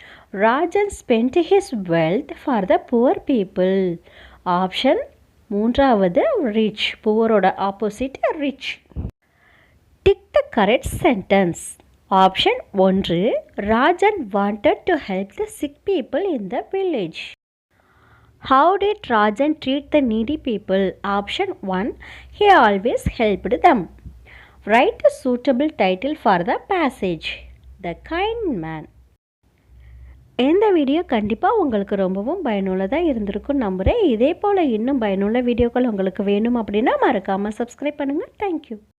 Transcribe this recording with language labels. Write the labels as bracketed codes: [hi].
[en] Rajan spend his wealth for the poor people. [ta] Option மூன்றாவது rich. புவரோட opposite rich. [en] Tick the correct sentence. Option ஒன்று, Rajan wanted to help the sick people in the village. How did Rajan treat the needy people? Option 1, he always helped them. Write a suitable title for the passage. The Kind Man. [ta] இந்த video கண்டிப்பாக உங்களுக்கு ரொம்பவும் பயனுள்ளதாக இருந்திருக்கும் நம்புகிறேன். இதே போல் இன்னும் பயனுள்ள வீடியோக்கள் உங்களுக்கு வேணும் அப்படின்னா மறக்காமல் சப்ஸ்கிரைப் பண்ணுங்கள். தேங்க்யூ.